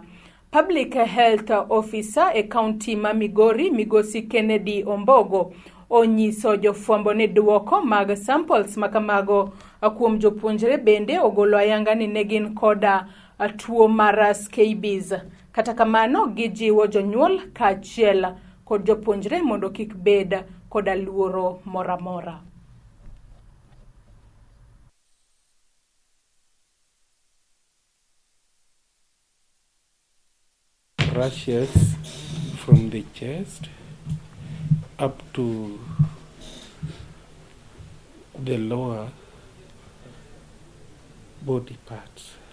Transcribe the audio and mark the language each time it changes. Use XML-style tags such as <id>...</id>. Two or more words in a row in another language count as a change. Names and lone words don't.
<en>Public Health Officer</en> <luo>e kaunti ma Migori Migosi Kennedy Ombogo onyiso jofwambo ni duoko mag samples makamago kuom jopuonjre bende ogolo ayanga ni negin koda tuo mar scabies. Kata kamano gijiwo jonyuol kaachiel kod jopuonjre mondo kik bed koda luoro moramora.</luo> <en>Rashes from the chest up to the lower body parts.</en>